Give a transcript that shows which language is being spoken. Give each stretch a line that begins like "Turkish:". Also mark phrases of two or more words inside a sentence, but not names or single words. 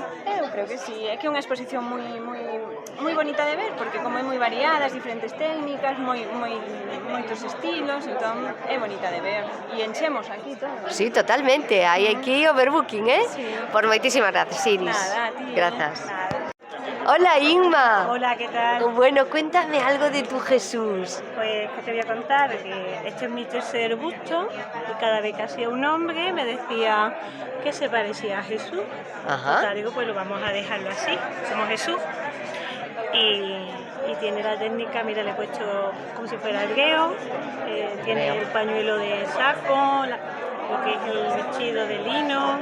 Galician: Eu creo que sí, é que é unha exposición moi bonita de ver, porque como é moi variada, diferentes técnicas, moitos estilos, entón é bonita de ver. E enchemos aquí todo. Sí, totalmente, hai aquí overbooking, eh? Sí. Por moitísimas gracias, Iris. Nada, a ti. Grazas. Nada.
Spanish: Hola, Inma. Hola, ¿qué tal? Bueno, cuéntame algo de tu Jesús. Pues que te voy a contar que este es mi tercer busto y cada vez que hacía un hombre me decía que se parecía a Jesús. Ajá. Total, digo, pues lo vamos a dejarlo así, como Jesús. Y tiene la técnica, mira, le he puesto como si fuera el gueo, tiene el pañuelo de saco, lo que es el vestido de lino.